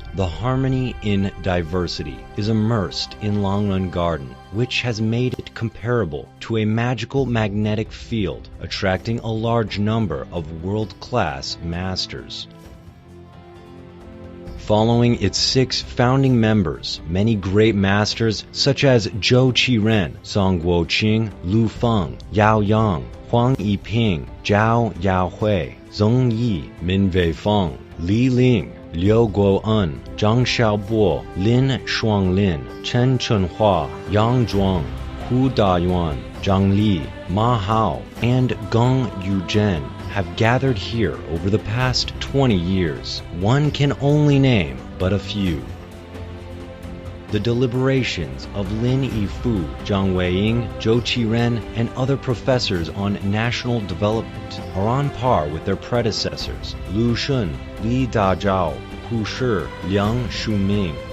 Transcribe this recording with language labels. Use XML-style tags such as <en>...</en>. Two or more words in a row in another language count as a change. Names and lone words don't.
<en>The harmony in diversity is immersed in Longrun Garden, which has made it comparable to a magical magnetic field, attracting a large number of world-class masters. Following its 6 founding members, many great masters such as Zhou Qiren, Song Guoqing, Lu Feng, Yao Yang, Huang Yiping, Zhao Yahui, Zheng Yi, Min Weifeng, Li Ling, Liu Guo'en, Zhang Xiaobo, Lin Shuanglin, Chen Chenhua, Yang Zhuang, Hu Dayuan, Zhang Li, Ma Hao, and Geng Yuzhen have gathered here over the past 20 years. One can only name but a few. The deliberations of Lin Yifu, Zhang Weiying, Zhou Qiren, and other professors on national development are on par with their predecessors, Lu Shun, Li Dazhao, Hu Shi, Liang Shuming.</en>